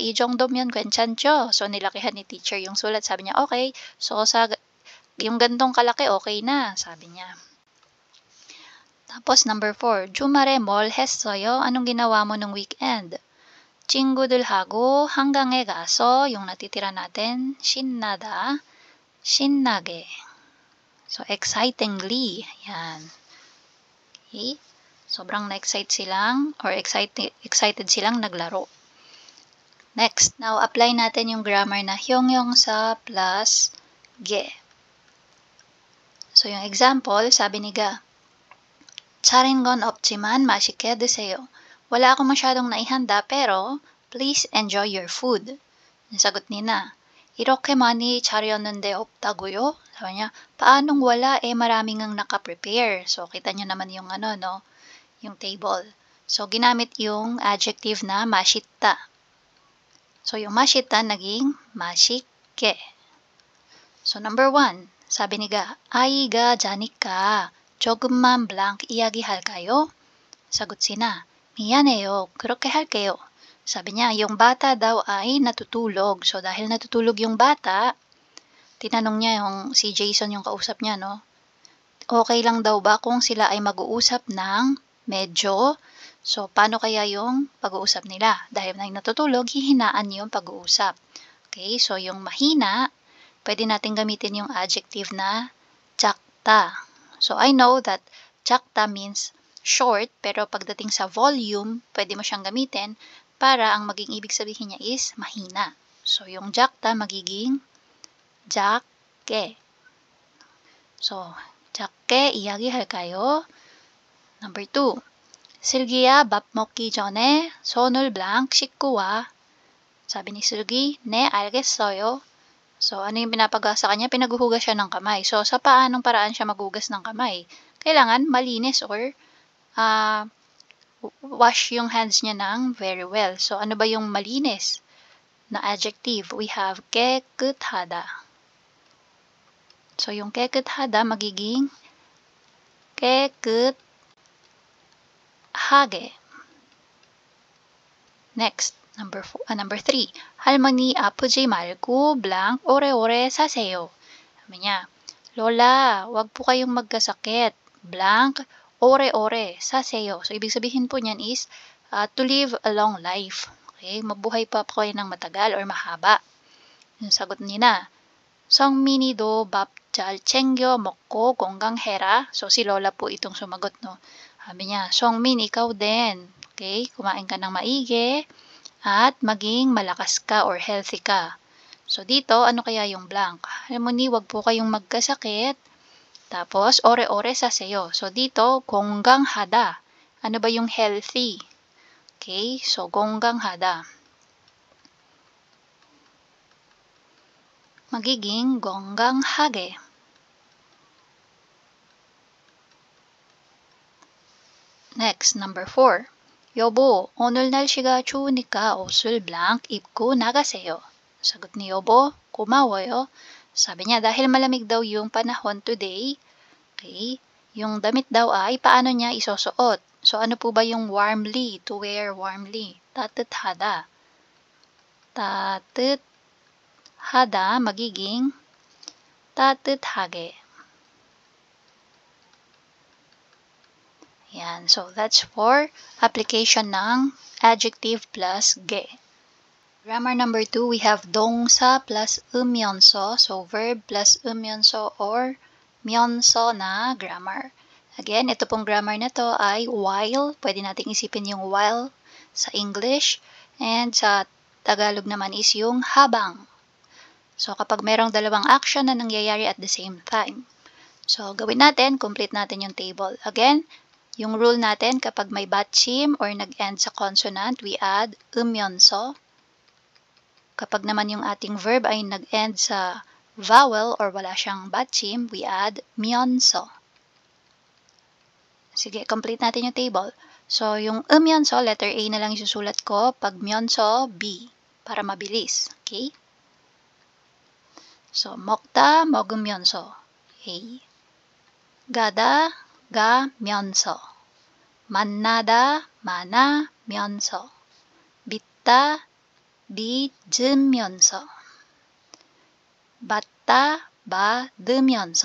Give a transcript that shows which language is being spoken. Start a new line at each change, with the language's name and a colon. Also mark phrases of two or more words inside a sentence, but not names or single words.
Korean: 이 정도면 괜찮죠?
Filipino: So, nilakihan ni teacher yung sulat. Sabi niya, okay. So, sa yung gantong kalaki, okay na. Sabi niya. Tapos, number 4.
Korean: 주말에 뭘 했어요?
Filipino: Anong ginawa mo nung weekend?
Korean: 친구들하고 한강에 가서,
Filipino: yung natitira natin,
Korean: 신나다, 신나게.
English: So, excitingly.
Filipino: Yan. Okay? Sobrang na-excite silang, or excited silang naglaro.
English: Next, now apply
Filipino: natin yung grammar na hyongyongsa plus ge. So, yung example, sabi ni Ga,
Korean: 차린 건 없지만 맛있게 드세요.
Filipino: Wala akong masyadong naihanda pero
English: please enjoy your food.
Filipino: Nasagot ni Na,
Korean: 이렇게 많이 차렸는데 없다고요?
Filipino: Sabi niya, paanong wala maraming ang naka-prepare. So, kita niyo naman yung ano, no? Yung table. So, ginamit yung adjective na 맛있다. So, yung 맛있다 naging 맛있게. So, number 1, sabi ni Ga,
Korean: 아이가 자니까 조금만
Filipino: blank 이야기할까요? Sagot si Na,
Korean: 미안해요. 그렇게 할게요.
Filipino: Sabi niya, yung bata daw ay natutulog. So, dahil natutulog yung bata, tinanong niya yung si Jason yung kausap niya, no? Okay lang daw ba kung sila ay mag-uusap ng medyo? So, paano kaya yung pag-uusap nila? Dahil na natutulog, hihinaan yung pag-uusap. Okay, so yung mahina, pwede natin gamitin yung adjective na 작다.
English: So, I know that 작다 means short,
Filipino: pero pagdating sa volume, pwede mo siyang gamitin para ang maging ibig sabihin niya is mahina. So, yung 작다 magiging 작게.
Korean: So, 작게 이야기할까요? Number 2. 슬기야, 밥 먹기 전에 손을 blank 씻고 와.
Filipino: Sabi ni Silgi,
Korean: 네, 알겠어요.
Filipino: So, ano yung pinapagawa sa kanya? Pinaghuhugas siya ng kamay. So, sa paanong paraan siya maghugas ng kamay? Kailangan malinis or wash yung hands niya ng
English: very well.
Filipino: So, ano ba yung malinis na adjective?
English: We have
Filipino: 깨끗하다. So, yung 깨끗하다 magiging 깨끗하게. Next, number 3.
Korean: 할머니 아프지 말고 blank 오래오래 사세요.
Filipino: Sabi niya, Lola, wag po kayong magkasakit.
Korean: Blank 오래오래 사세요.
Filipino: So, ibig sabihin po niyan is
English: to live a long life.
Filipino: Okay? Mabuhay pa po kayo ng matagal or mahaba. Yung sagot niya,
Korean: 성민이도 밥 잘 챙겨 먹고 건강해라.
Filipino: So, si Lola po itong sumagot, no? Sabi niya, 성민, ikaw din. Okay? Kumain ka ng maigi at maging malakas ka or healthy ka. So, dito, ano kaya yung blank? Harmony, wag po kayong magkasakit. Tapos,
Korean: 오래오래 사세요.
Filipino: So, dito, 건강하다. Ano ba yung healthy? Okay? So, 건강하다. magiging 건강하게. Next, number 4.
Korean: 여보, 오늘 날씨가 추우니까 옷을 blank 입고 나가세요.
Filipino: Sagot ni Yobo, kumawoyo. Sabi niya, dahil malamig daw yung panahon today, okay, yung damit daw ay paano niya isusuot? So, ano po ba yung warmly,
English: to wear warmly?
Korean: 따뜻하다. 따뜻하다,
Filipino: magiging 따뜻하게. Yan.
English: So, that's for application ng adjective plus ge. Grammar number 2, we have 동사 plus 으면서. So, verb plus 으면서 or 면서 na grammar.
Filipino: Again, ito pong grammar na to ay while. Pwede nating isipin yung while sa English. And sa Tagalog naman is yung habang. So, kapag merong dalawang action na nangyayari
English: at the same time.
Filipino: So, gawin natin, complete natin yung table. Again, yung rule natin, kapag may batchim or nag-end sa consonant,
English: we add
Filipino: 으면서. Kapag naman yung ating verb ay nag-end sa vowel or wala siyang batchim,
English: we add 면서.
Filipino: Sige, complete natin yung table. So, yung 으면서, letter A na lang isusulat ko. Pag 면서, B. Para mabilis. Okay? So,
Korean: 먹다, 먹으면서. A. 가다, 가면서. 만나다, 만나면서. 믿다, 믿으면서. 받다, 받으면서.